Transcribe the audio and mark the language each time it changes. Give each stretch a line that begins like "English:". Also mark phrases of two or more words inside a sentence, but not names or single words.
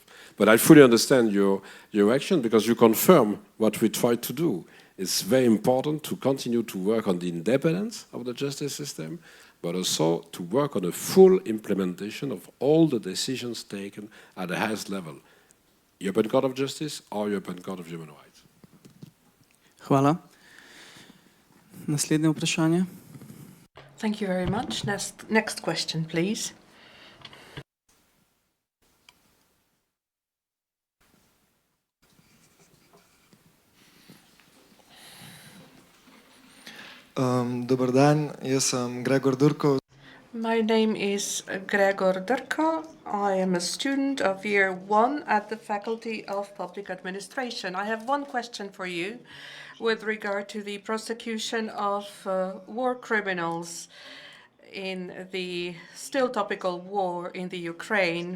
English: But I fully understand your action, because you confirm what we try to do. It's very important to continue to work on the independence of the justice system, but also to work on a full implementation of all the decisions taken at the highest level. European Court of Justice or European Court of Human Rights.
Slovenian: Hvala. Naslednje vprašanje.
English: Thank you very much. Next question, please.
Croatian: Dobar dan,
Slovenian: jaz sem Gregor Durko.
English: My name is Gregor Durko. I am a student of year 1 at the Faculty of Public Administration. I have one question for you with regard to the prosecution of war criminals in the still topical war in the Ukraine.